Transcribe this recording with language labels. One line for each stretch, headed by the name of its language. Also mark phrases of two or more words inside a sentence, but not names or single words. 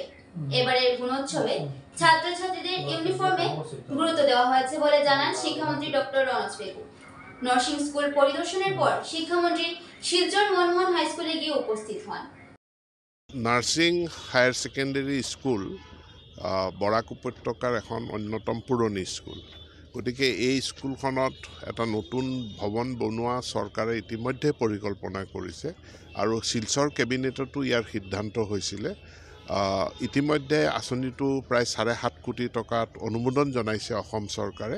Bangla: এবারের গুণোৎসবে ছাত্রছাত্রীদের ইউনিফর্মে গুরুত্ব দেওয়া হয়েছে বলে জানান শিক্ষামন্ত্রী ডক্টর রনজ পেগু। নরসিংহ স্কুল পরিদর্শনের পর শিক্ষামন্ত্রী শিলচর মনমোহন হাই স্কুলে গিয়ে উপস্থিত হন।
Assamese: নার্সিং হায়ার সেকেন্ডারি স্কুল বৰাক উপত্যকাৰ এখন অন্যতম পুৰণি স্কুল। গতিকে এই স্কুলখনত এটা নতুন ভৱন বনোৱা চৰকাৰে ইতিমধ্যে পৰিকল্পনা কৰিছে আৰু শিলচৰ কেবিনেটতো ইয়াৰ সিদ্ধান্ত হৈছিলে। ইতিমধ্যে আঁচনিটো প্ৰায় 7.5 কোটি টকাত অনুমোদন জনাইছে অসম চৰকাৰে।